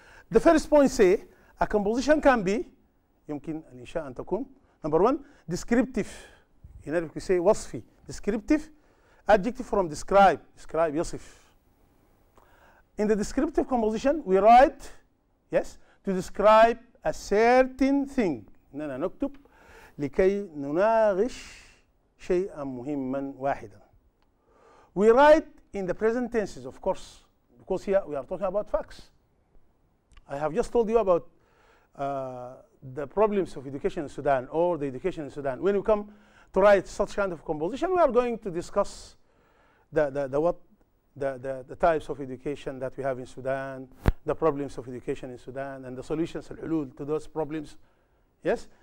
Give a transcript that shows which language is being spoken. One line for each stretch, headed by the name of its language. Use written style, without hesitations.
English: The first point say, a composition can be,
Arabic: يمكن الإنشاء أن تكون,
English: number 1, descriptive. In Arabic we say وصفي. Descriptive, adjective from describe. Describe, يصف. In the descriptive composition, we write, yes, to describe a certain thing.
Arabic: إننا نكتب لكي نناقش شيئا مهما واحدا.
English: We write in the present tenses, of course, because here we are talking about facts. I have just told you about the problems of education in Sudan, or the education in Sudan. When you come to write such kind of composition, we are going to discuss the types of education that we have in Sudan, the problems of education in Sudan, and the solutions الحلول to those problems. Yes?